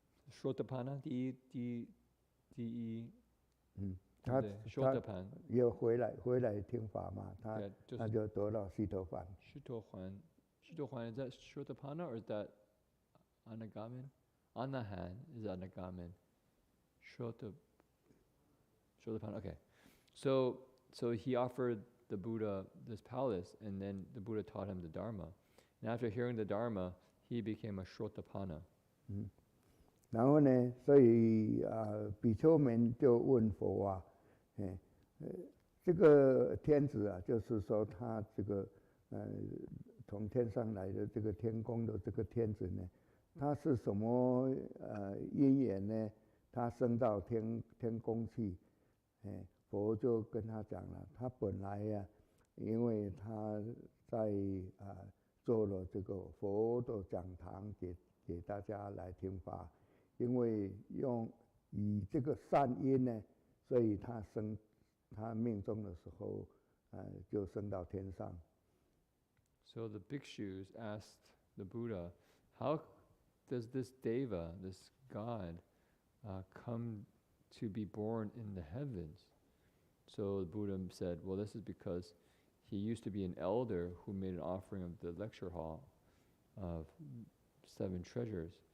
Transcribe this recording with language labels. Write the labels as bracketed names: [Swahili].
[Chinese] Shotapana, 第一，他也回来听法嘛，他就得到须陀洹。 [English] 须陀洹 is that Shotapana or is that Anagamin? Anahan is Anagamin. Shotapana. Okay, so he offered the Buddha this palace, and then the Buddha taught him the Dharma. And after hearing the Dharma, he became a Shotapana. [Chinese] 然后呢，所以比丘们就问佛啊，这个天子啊，就是说他这个从天上来的这个天宫的这个天子呢，他是什么因缘呢？他升到天宫去，佛就跟他讲了，他本来呀，因为他在做了这个佛的讲堂给大家来听法，因为以这个善因呢，所以他命中的时候就升到天上。 [English] So the bhikshus asked the Buddha, how does this deva, this god, come to be born in the heavens? So the Buddha said, well, this is because he used to be an elder who made an offering of the lecture hall of 7 treasures.